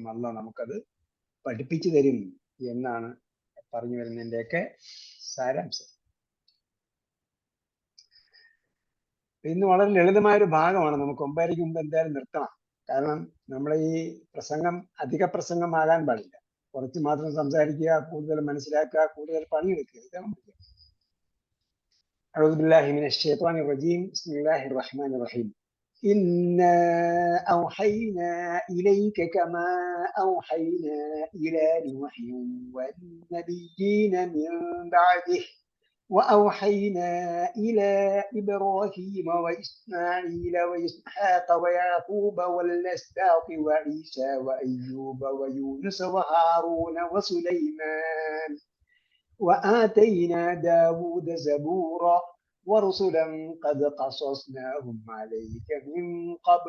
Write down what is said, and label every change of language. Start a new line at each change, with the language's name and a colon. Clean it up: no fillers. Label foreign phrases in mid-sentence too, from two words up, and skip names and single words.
Malayalam: അള്ളാഹ് നമുക്കത് പഠിപ്പിച്ചു തരും എന്നാണ് പറഞ്ഞു വരുന്നതിൻ്റെയൊക്കെ സാരാംശം. ഇന്ന് വളരെ ലളിതമായൊരു ഭാഗമാണ്. നമുക്ക് ഒമ്പതരയ്ക്ക് മുമ്പ് എന്തായാലും നിർത്തണം. കാരണം നമ്മളെ ഈ പ്രസംഗം അധിക പ്രസംഗമാകാൻ പാടില്ല. കുറച്ച് മാത്രം സംസാരിക്കുക, കൂടുതൽ മനസ്സിലാക്കുക, കൂടുതൽ പണിയെടുക്കുക.
Arabic: ഇതാണ് أعوذ بالله من الشيطان الرجيم. بسم الله الرحمن الرحيم. إنا أوحينا إليك كما أوحينا إلى نوح والنبيين من بعده وأوحينا إلى إبراهيم وإسماعيل وإسحاق ويعقوب والأسباط وعيسى وأيوب ويونس وهارون وسليمان وآتينا داود زبورا ورسلا قد قصصناهم عليك من قبل